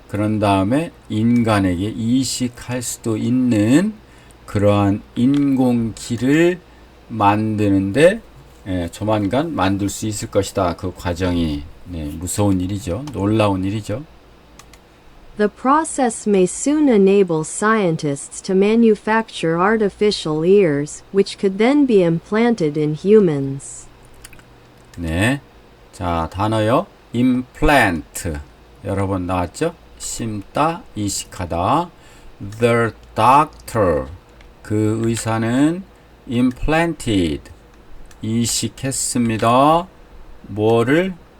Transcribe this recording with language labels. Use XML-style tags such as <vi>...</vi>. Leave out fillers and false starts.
<ko>그런 다음에 인간에게 이식할 수도 있는 그러한 인공기를 만드는데 조만간 만들 수 있을 것이다. 그 과정이 무서운 일이죠. 놀라운 일이죠.</ko> <en>The process may soon enable scientists to manufacture artificial ears, which could then be implanted in humans.</en> <ko>네, 자 단어요. implant 여러 번 나왔죠. 심다, 이식하다.</ko> <en>The doctor</en> <ko>그 의사는 implanted 이식했습니다. 뭐를?</ko>